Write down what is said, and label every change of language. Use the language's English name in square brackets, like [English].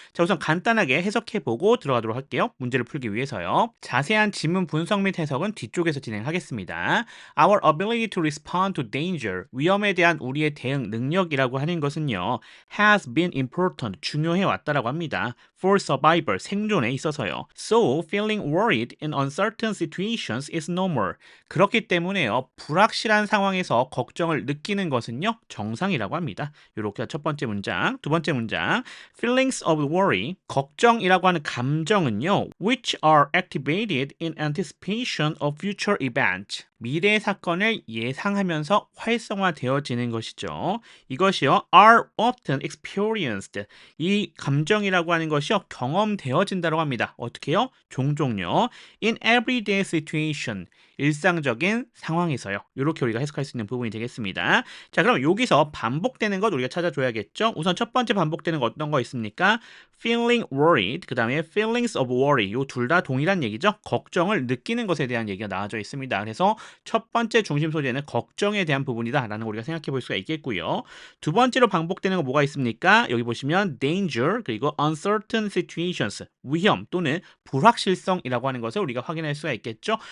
[Korean] 자, 우선 간단하게 해석해 보고 들어가도록 할게요. 문제를 풀기 위해서요. 자세한 지문 분석 및 해석은 뒤쪽에서 진행하겠습니다. [English] Our ability to respond to danger, [Korean] 위험에 대한 우리의 대응 능력이라고 하는 것은요, [English] has been important, [Korean] 중요해 왔다라고 합니다. [English] For survival, [Korean] 생존에 있어서요. [English] So, feeling worried in uncertain situations is normal. [Korean] 그렇기 때문에요, 불확실한 상황에서 걱정을 느끼는 것은요, 정상이라고 합니다. 이렇게 첫 번째 문장. 두 번째 문장, [English] feelings of worry, [Korean] 걱정이라고 하는 감정은요, [English] which are activated in anticipation of future events. [Korean] 미래 사건을 예상하면서 활성화되어지는 것이죠. 이것이요, [English] are often experienced. [Korean] 이 감정이라고 하는 것이요, 경험되어진다고 합니다. 어떻게요? 종종요. [English] In everyday situation. [Korean] 일상적인 상황에서요. 이렇게 우리가 해석할 수 있는 부분이 되겠습니다. 자, 그럼 여기서 반복되는 것 우리가 찾아줘야겠죠? 우선 첫 번째 반복되는 거 어떤 거 있습니까? [English] feeling worried, [Korean] 그 다음에 [English] feelings of worry. [Korean] 요 둘 다 동일한 얘기죠? 걱정을 느끼는 것에 대한 얘기가 나와져 있습니다. 그래서 첫 번째 중심 소재는 걱정에 대한 부분이다 라는 거 우리가 생각해 볼 수가 있겠고요. 두 번째로 반복되는 거 뭐가 있습니까? 여기 보시면 danger, 그리고 uncertain situations, 위험 또는 불확실성이라고 하는 것을 우리가 확인할 수가 있겠죠.